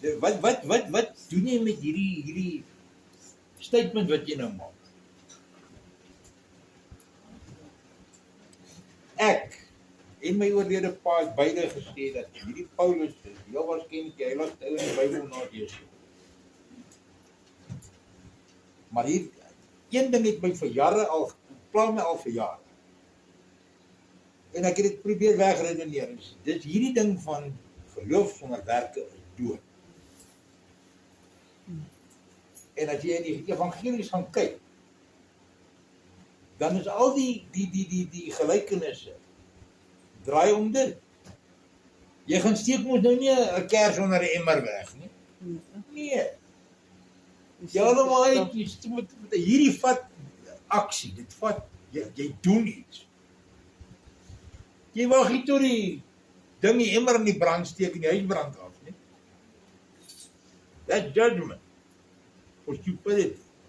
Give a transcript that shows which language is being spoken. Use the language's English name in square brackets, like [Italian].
[Afrikaans] Wat doen jy met hierdie statement wat jy nou maak? Ek en my oorlede pa het beide gesê dat hierdie Paulus is heel waarskynlik die heiligste ou in die Bybel na Jesua. Maar hier een ding het my vir jare al pla my al vir jare. En ek het dit probeer wegredeneer. Dis hierdie ding van geloof sonder werke is dood. En as jy in die evangelies gaan kyk, dan is al die gelykenisse draai om dit. Jy gaan steek mos nou nie 'n kers onder 'n emmer weg nie. Nee. Jy allemaal uit, hierdie vat aksie, dit vat, jy doen iets. Jy wag nie tot die ding die emmer in die brand steek en die huis brand af nie. [English] That's judgment for stupidity.